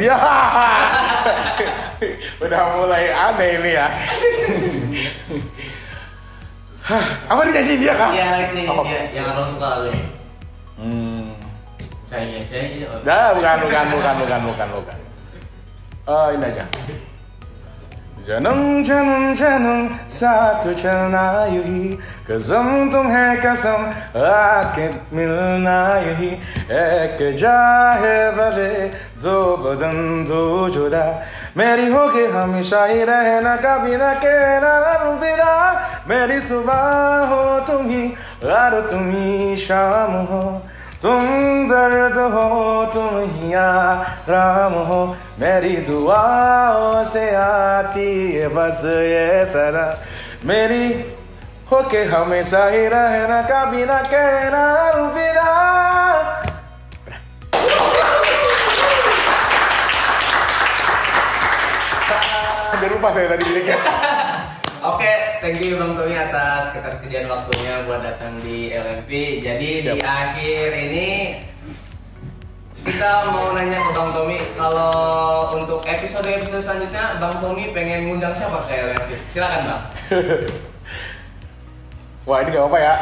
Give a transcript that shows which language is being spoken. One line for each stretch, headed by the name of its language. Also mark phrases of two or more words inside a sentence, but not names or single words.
Indonesian: Dia. Udah mulai aneh ini ya. Apa dinyanyiin dia kah? Iya, like nih dia yang abang suka lagunya. Cahaya. Dah, bukan. Ini aja.
Hindi: जन्म साथ चलना यही कसम तुम्हें कसम आके मिलना यही एक जा है भले दो बदन दो जुदा मेरी होगी हमेशा ही रहना कभी न कहना अलविदा मेरी सुबह हो तुम ही रात तुम ही शाम हो तुम दर्द हो तुम ही आराम हो मेरी दुआओं से आती है बस ये सदा मेरी होके हमेशा ही रहना कभी ना कहना अलविदा.
Indonesian: Hampir lupa saya tadi liriknya. Oke,
English: thank you
Indonesian: Bang Tommy atas ketersediaan waktunya buat datang di LMP. Jadi Siap. Di akhir ini kita mau nanya ke Bang Tommy, kalau untuk episode selanjutnya Bang Tommy pengen ngundang siapa ke LMP? Silakan Bang. Wah ini gak apa-apa ya.